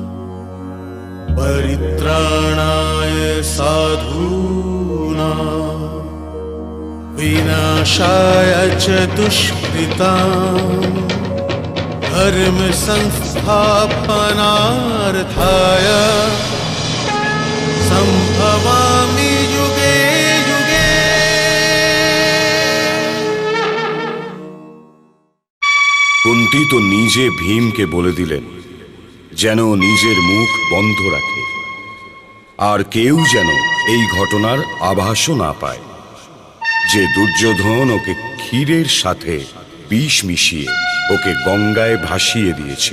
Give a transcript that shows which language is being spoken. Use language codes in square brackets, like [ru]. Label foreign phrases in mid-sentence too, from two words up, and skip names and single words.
[sa] परित्राणाय साधूनां विनाशाय च दुष्कृताम् धर्म संस्थापनार्थाय संभवामि युगे युगे। [bn] কুন্তী তো নিজে ভীমকে বলে দিলেন যেন নিজের মুখ বন্ধ রাখে, আর কেউ যেন এই ঘটনার আভাসও না পায় যে দুর্যোধন ওকে ক্ষীরের সাথে বিষ মিশিয়ে ওকে গঙ্গায় ভাসিয়ে দিয়েছিল।